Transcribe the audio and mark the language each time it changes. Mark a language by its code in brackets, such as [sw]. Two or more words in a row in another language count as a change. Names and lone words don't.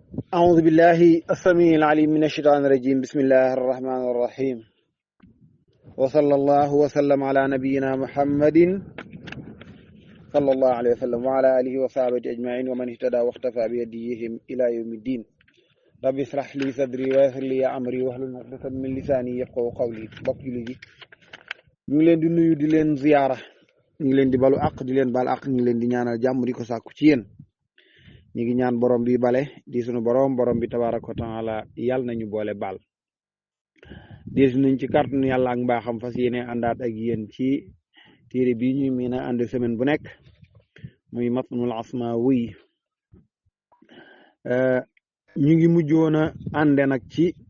[ar] أعوذ بالله السميع العليم من الشيطان الرجيم بسم الله الرحمن الرحيم وصلى الله وسلم على نبينا محمد صلى الله عليه وسلم وعلى آله وصحبه أجمعين ومن اهتدى واختفى بهديهم إلى يوم الدين رب اشرح لي صدري ويسر لي أمري واحلل عقدة من لساني يفقهوا قولي [wo] bokk julli gi ñu ngi leen di nuyu di leen ziyaara ñu ngi leen di balu àq di leen bal àq ñu ngi leen di ñaanal jàmm di ko sàkku ci yéen ñu ngi ñaan borom bi bale di sunu borom bi [ar] تبارك وتعالى [wo] yàlla nañu boole baal des nañ ci kàttanu yàlla ak mbaaxam fas yéene àndaat ak yéen ci téere bi ñu mën a ànd semaine bu nekk muy Matnul Asmaawi ñu ngi mujjoon a ànde nag ci